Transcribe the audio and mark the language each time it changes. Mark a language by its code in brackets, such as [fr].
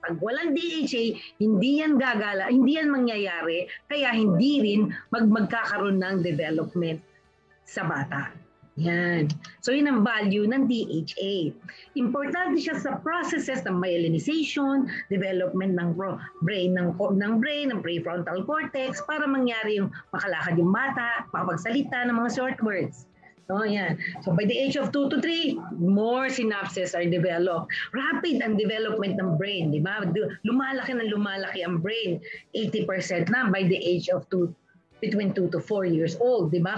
[tl] Pag walang DHA, hindi yan gagala, hindi yan mangyayari, kaya hindi rin magkakaroon ng development sa bata. Yan. So yun ang value ng DHA. Importante siya sa processes ng myelinization, development ng brain, ng prefrontal cortex para mangyari yung makalakad yung bata, makapagsalita ng mga short words. So, yan. [en] So, by the age of 2 to 3, more synapses are developed. [tl] Rapid ang development ng brain, di ba? Lumalaki ang brain. [en] 80% na by the age of between 2 to 4 years old, [tl] di ba?